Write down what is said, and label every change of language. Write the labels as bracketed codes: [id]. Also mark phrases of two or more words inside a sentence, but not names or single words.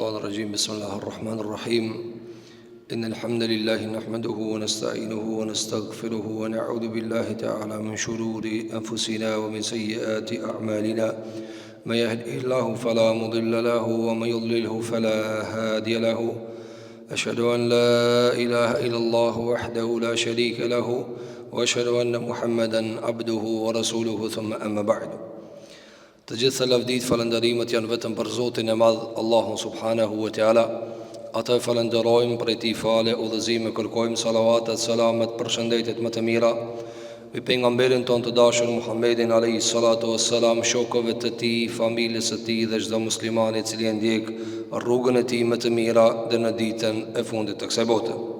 [ar] الرجيم بسم الله الرحمن الرحيم إن الحمد لله نحمده ونستعينه ونستغفره ونعوذ بالله تعالى من شرور أنفسنا ومن سيئات أعمالنا من يهده الله فلا مضل له ومن يضلله فلا هادي له أشهد أن لا إله إلا الله وحده لا شريك له وأشهد أن محمدا عبده ورسوله ثم أما بعد. [sq] Të gjitha lavdit falënderimet janë vetëm për Zotin e Madh, Allahun [ar] سبحانه وتعالى. [sq] Atë falenderojmë, për ti fale, udhëzime kërkojmë, salavatet, selamet, përshëndetjet më të mira mbi pejgamberin ton të dashur Muhammedin [ar] عليه الصلاة والسلام, [sq] shokëve të tij, familjes së tij dhe çdo muslimani i cili e ndjek rrugën e tij më të mira dhe në ditën e fundit të kësaj bote.